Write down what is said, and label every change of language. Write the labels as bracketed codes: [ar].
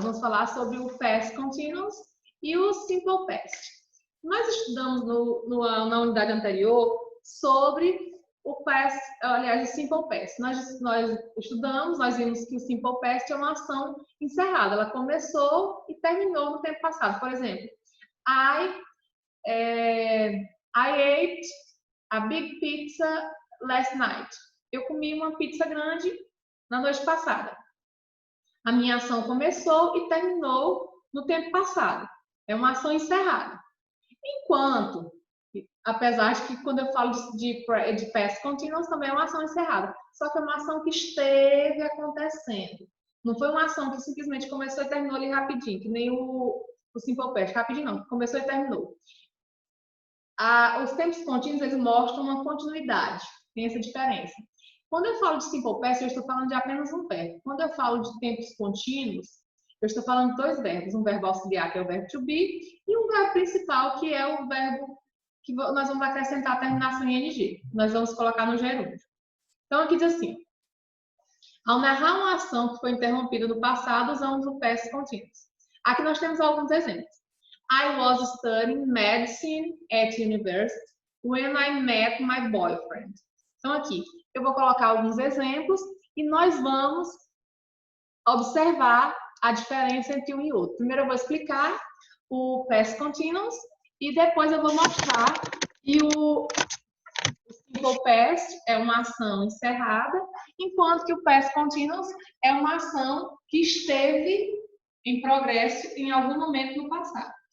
[pt] Nós vamos falar sobre o Past Continuous e o Simple Past. Nós estudamos na unidade anterior sobre o Past, aliás, o Simple Past. Nós estudamos, nós vimos que o Simple Past é uma ação encerrada. Ela começou e terminou no tempo passado. Por exemplo, [en] I ate a big pizza last night. [pt] Eu comi uma pizza grande na noite passada. A minha ação começou e terminou no tempo passado. É uma ação encerrada. Enquanto, apesar de que quando eu falo de past continuous também é uma ação encerrada. Só que é uma ação que esteve acontecendo. Não foi uma ação que simplesmente começou e terminou ali rapidinho, que nem o simple past. Rapidinho não, começou e terminou. Os tempos contínuos, eles mostram uma continuidade. Tem essa diferença. Quando eu falo de simple past, eu estou falando de apenas um verbo. Quando eu falo de tempos contínuos, eu estou falando de dois verbos. Um verbo auxiliar, que é o verbo to be, e um verbo principal, que é o verbo que nós vamos acrescentar a terminação em ing. Nós vamos colocar no gerúndio. Então, aqui diz assim, Ao narrar uma ação que foi interrompida no passado, usamos o past continuous. Aqui nós temos alguns exemplos. [en] I was studying medicine at university when I met my boyfriend. [pt] Então aqui, eu vou colocar alguns exemplos e nós vamos observar a diferença entre um e outro. Primeiro eu vou explicar o past continuous e depois eu vou mostrar que o simple past é uma ação encerrada, enquanto que o past continuous é uma ação que esteve em progresso em algum momento no passado.